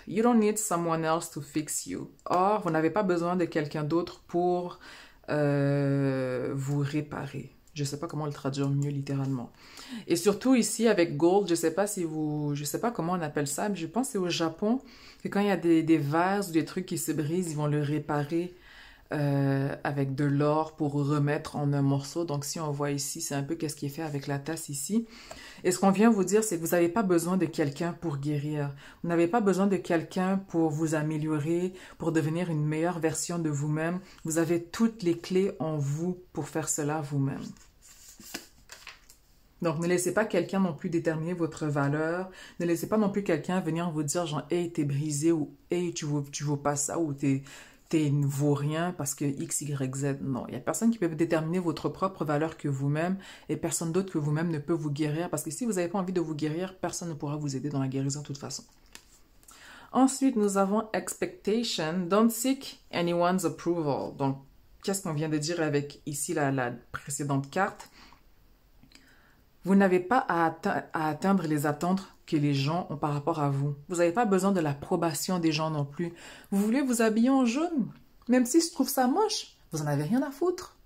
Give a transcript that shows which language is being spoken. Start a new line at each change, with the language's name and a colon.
English: You don't need someone else to fix you.
French: Or, vous n'avez pas besoin de quelqu'un d'autre pour vous réparer. Je ne sais pas comment le traduire mieux littéralement. Et surtout ici avec Gold, je ne sais pas comment on appelle ça, mais je pense que c'est au Japon que quand il y a des vases ou des trucs qui se brisent, ils vont le réparer avec de l'or pour remettre en un morceau. Donc si on voit ici, c'est un peu qu'est-ce qui est fait avec la tasse ici. Et ce qu'on vient vous dire, c'est que vous n'avez pas besoin de quelqu'un pour guérir. Vous n'avez pas besoin de quelqu'un pour vous améliorer, pour devenir une meilleure version de vous-même. Vous avez toutes les clés en vous pour faire cela vous-même. Donc, ne laissez pas quelqu'un non plus déterminer votre valeur. Ne laissez pas non plus quelqu'un venir vous dire genre « Hey, t'es brisé » ou « Hey, tu vaux pas ça » ou « T'es ne vaut rien parce que X, Y, Z. » Non, il n'y a personne qui peut déterminer votre propre valeur que vous-même et personne d'autre que vous-même ne peut vous guérir parce que si vous n'avez pas envie de vous guérir, personne ne pourra vous aider dans la guérison de toute façon. Ensuite, nous avons Expectation.
English: Don't seek anyone's approval.
French: Donc, qu'est-ce qu'on vient de dire avec ici la précédente carte? Vous n'avez pas à atteindre les attentes que les gens ont par rapport à vous. Vous n'avez pas besoin de l'approbation des gens non plus. Vous voulez vous habiller en jaune, même si je trouve ça moche, vous n'en avez rien à foutre.